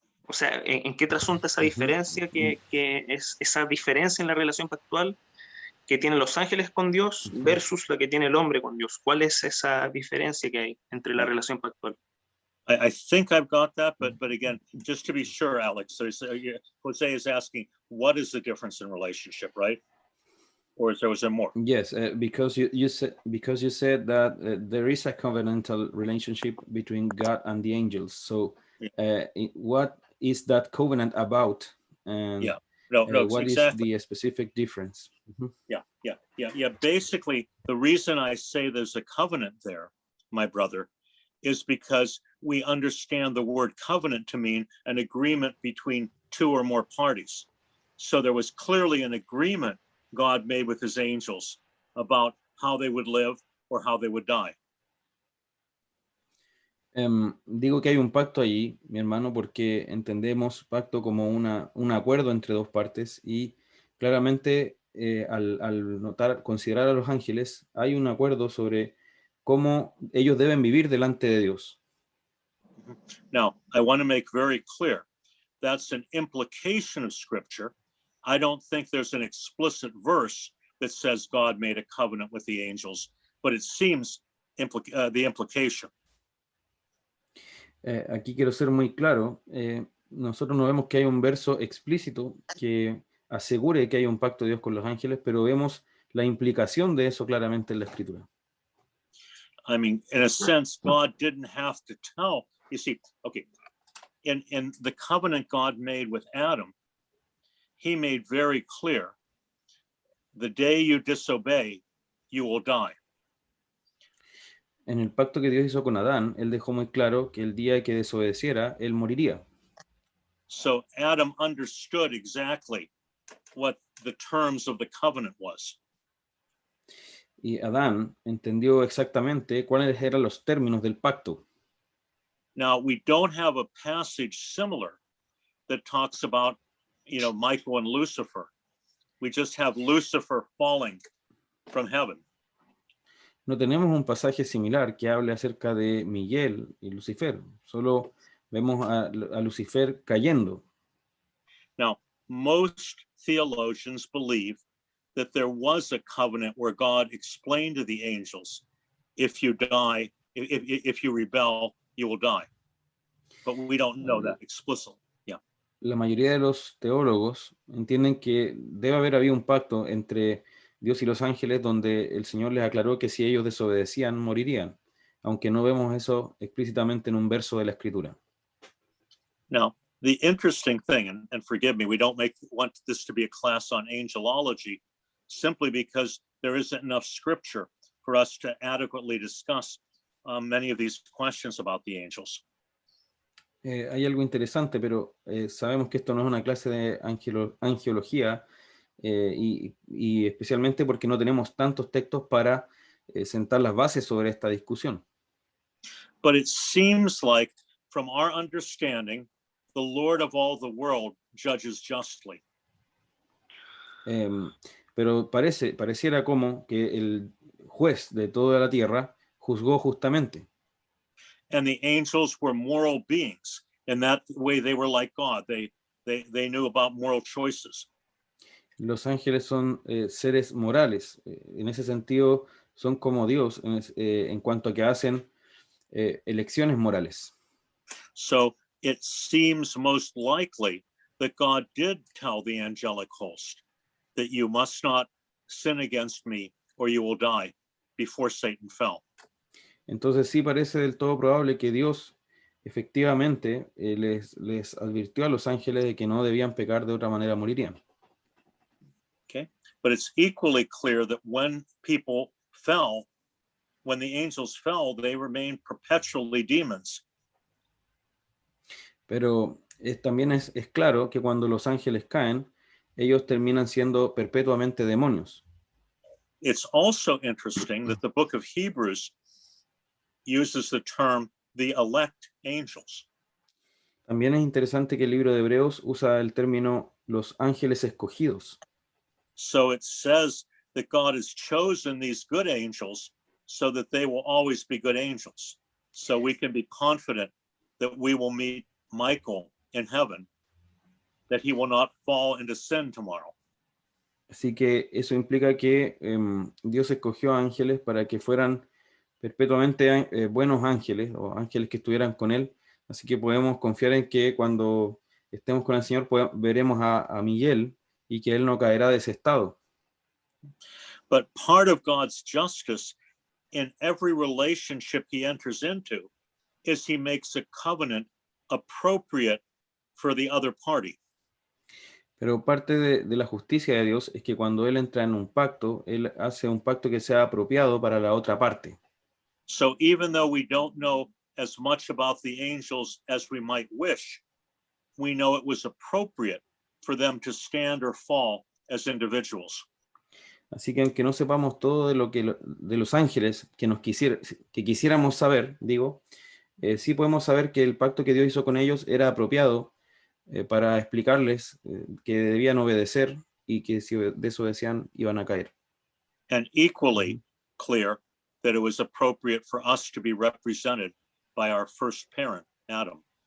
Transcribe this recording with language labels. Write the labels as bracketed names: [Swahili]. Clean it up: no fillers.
[Spanish] O sea, ¿en qué trasunta esa diferencia que es esa diferencia en la relación pactual que tienen los ángeles con Dios versus la que tiene el hombre con Dios? ¿Cuál es esa diferencia que hay entre la relación pactual? [English] I think I've got that, but again, just to be sure, Alex, Jose is asking, what is the difference in relationship, right? Or was there more? Yes, because you said that there is a covenantal relationship between God and the angels. So, what is that covenant about? And yeah, no, what exactly. is the specific difference? Yeah. Basically, the reason I say there's a covenant there, my brother, is because we understand the word covenant to mean an agreement between two or more parties. So there was clearly an agreement God made with his angels about how they would live or how they would die. [Spanish] Digo que hay un pacto allí, mi hermano, porque entendemos pacto como un acuerdo entre dos partes y claramente al considerar a los ángeles, hay un acuerdo sobre cómo ellos deben vivir delante de Dios. [English] Now, I want to make very clear, that's an implication of Scripture. I don't think there's an explicit verse that says God made a covenant with the angels, but it seems the implication. [Spanish] Aquí quiero ser muy claro, nosotros no vemos que hay un verso explícito que asegure que hay un pacto de Dios con los ángeles, pero vemos la implicación de eso claramente en la Escritura. [English] I mean, in a sense, God didn't have to tell. You see, okay, in the covenant God made with Adam, he made very clear, the day you disobey, you will die. [Spanish] En el pacto que Dios hizo con Adán, él dejó muy claro que el día que desobedeciera, él moriría. [English] So Adam understood exactly what the terms of the covenant was. [Spanish] Y Adán entendió exactamente cuáles eran los términos del pacto. [English] Now, we don't have a passage similar that talks about, Michael and Lucifer. We just have Lucifer falling from heaven. [Spanish] No tenemos un pasaje similar que hable acerca de Miguel y Lucifer. Solo vemos a Lucifer cayendo. [English] Now, most theologians believe that there was a covenant where God explained to the angels, if you die, if you rebel, you will die. But we don't know that explicitly. Yeah. [Spanish] La mayoría de los teólogos entienden que debe haber habido un pacto entre Dios y los ángeles donde el Señor les aclaró que si ellos desobedecían, morirían, aunque no vemos eso explícitamente en un verso de la Escritura. [English] Now, the interesting thing, and forgive me, we don't want this to be a class on angelology, simply because there isn't enough scripture for us to adequately discuss many of these questions about the angels. [Spanish] Hay algo interesante, pero sabemos que esto no es una clase de angelología y especialmente porque no tenemos tantos textos para sentar las bases sobre esta discusión. [English] But it seems like, from our understanding, the Lord of all the world judges justly. [Spanish] Pero pareciera como que el juez de toda la tierra juzgó justamente. [English] And the angels were moral beings. In that way, they were like God. They knew about moral choices. [Spanish] Los ángeles son seres morales. En ese sentido, son como Dios en cuanto a que hacen elecciones morales. [English] So it seems most likely that God did tell the angelic host that you must not sin against me or you will die before Satan fell. [Spanish] Entonces sí parece del todo probable que Dios efectivamente les advirtió a los ángeles de que no debían pecar, de otra manera morirían. [English] Okay, but it's equally clear that when people fell, when the angels fell, they remained perpetually demons. [Spanish] Pero también es claro que cuando los ángeles caen, ellos terminan siendo perpetuamente demonios. [English] It's also interesting that the book of Hebrews uses the term the elect angels. [Spanish] También es interesante que el libro de Hebreos usa el término los ángeles escogidos. [English] So it says that God has chosen these good angels so that they will always be good angels. So we can be confident that we will meet Michael in heaven, that he will not fall into sin tomorrow. [Spanish] Así que eso implica que Dios escogió ángeles para que fueran perpetuamente buenos ángeles o ángeles que estuvieran con Él. Así que podemos confiar en que cuando estemos con el Señor veremos a Miguel y que Él no caerá de ese estado. [English] But part of God's justice in every relationship he enters into is he makes a covenant appropriate for the other party. [Spanish] Pero parte de la justicia de Dios es que cuando Él entra en un pacto, Él hace un pacto que sea apropiado para la otra parte. [English] So even though we don't know as much about the angels as we might wish, we know it was appropriate for them to stand or fall as individuals. [Spanish] Así que aunque no sepamos todo de los ángeles que quisiéramos saber, sí podemos saber que el pacto que Dios hizo con ellos era apropiado para explicarles que debían obedecer y que si desobedecían iban a caer. [English] And equally clear that it was appropriate for us to be represented by our first parent, Adam.